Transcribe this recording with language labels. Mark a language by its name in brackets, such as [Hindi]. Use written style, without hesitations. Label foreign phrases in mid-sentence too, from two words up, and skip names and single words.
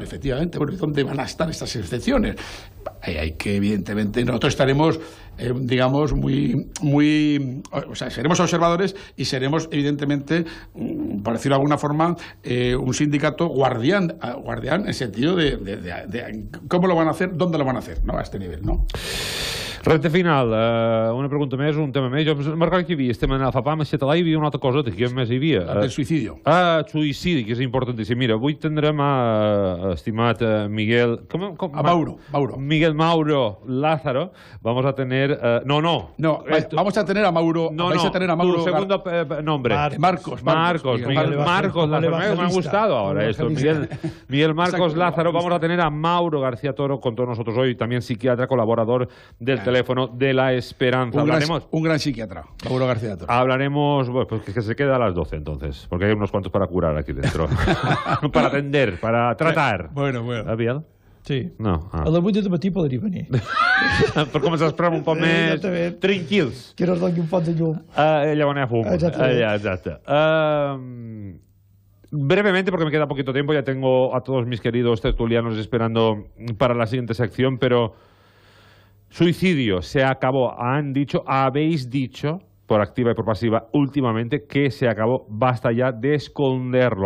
[Spanish] Efectivamente, bueno, ¿dónde van a estar estas excepciones? Hay que, evidentemente, nosotros estaremos, digamos, o sea, seremos observadores y seremos, evidentemente, por decirlo de alguna forma, un sindicato guardián en el sentido de cómo lo van a hacer, dónde lo van a hacer, ¿no? A este nivel, ¿no? [Catalan] Recte final, una pregunta més, un tema més. Jo me'n recordo que hi havia, estem en el FAPAM, a Català, hi havia una altra cosa, què més hi havia? El suïcidi. Suïcidi, que és importantíssim. Mira, avui tindrem estimat Miguel... Mauro. [Spanish] Miguel Mauro Lázaro. Vamos a tener... vamos a tener a Mauro... vais a tener a Mauro... Tu segundo nombre. Marcos. Marcos Lázaro. Me ha gustado ahora esto. Miguel Marcos Lázaro. Vamos a tener a Mauro García Toro con todos nosotros hoy, también psiquiatra, colaborador del teléfono de la Esperanza. Un gran psiquiatra, Mauro García Toro. Hablaremos, bueno, pues que se queda a las 12 entonces, porque hay unos cuantos para curar aquí dentro. Para atender, para tratar. Bueno. ¿Ha enviado? Sí. No. [Catalan] A les 8 del matí podria venir. Per començar a esperar un poc més tranquils. Que nos doni un pot de llum. Allà on hi ha fum. Exacte. [Spanish] Brevemente, porque me queda poquito tiempo, ya tengo a todos mis queridos tertulianos esperando para la siguiente sección, pero suicidio se acabó. Habéis dicho por activa y por pasiva últimamente, que se acabó. Basta ya de esconderlo.